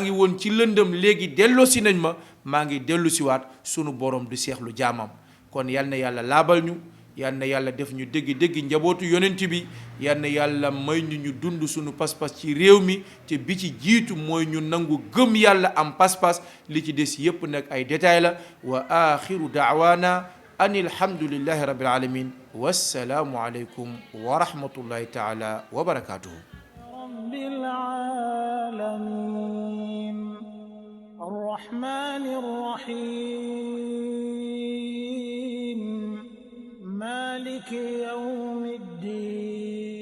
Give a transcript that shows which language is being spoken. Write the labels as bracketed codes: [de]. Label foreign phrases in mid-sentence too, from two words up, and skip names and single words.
[wo] ngi woon ci lëndëm léegi delloosi nañ ma maa ngi dellusiwaat sunu boroom du seexlu jaamam kon yal na yàlla laabal ñu yal na yàlla def ñu dégg njabootu yonent bi yal na yàlla may ñu dund sunu pas-pas ci réew mi te bi ci jiitu mooy ñu nangu gëm yàlla am pas-pas li ci des yépp nag ay détails la [ar] وآخر دعوانا أن الحمد لله رب العالمين والسلام عليكم ورحمة الله تعالى وبركاته رب العالمين الرحمن الرحيم مالك يوم الدين